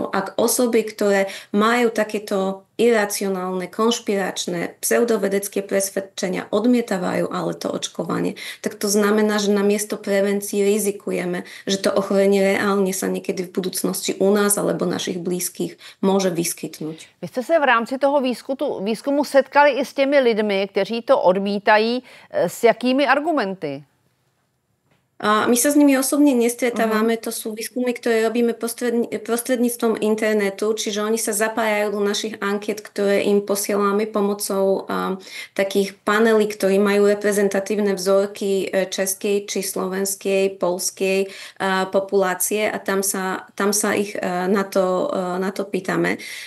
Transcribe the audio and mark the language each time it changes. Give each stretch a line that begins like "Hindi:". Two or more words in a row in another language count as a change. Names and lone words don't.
Slovak: Ak osoby, ktoré majú takéto iracionálne, konšpiračné, pseudovedecké presvedčenia odmietavajú ale to očkovanie, tak to znamená, že namiesto prevencii rizikujeme, že to ochorenie reálne sa niekedy v budúcnosti u nás alebo našich blízkych môže vyskytnúť. Vy ste sa v rámci toho
Czech: výzkumu setkali i s těmi lidmi, kteří to odmítají, s jakými argumenty?
Slovak: My sa s nimi osobne nestretávame, to sú výskumy, ktoré robíme prostredníctvom internetu, čiže oni sa zapájajú do našich ankiet, ktoré im posielame pomocou takých panelí, ktorí majú reprezentatívne vzorky českej či slovenskej, poľskej populácie a tam sa ich na to pýtame.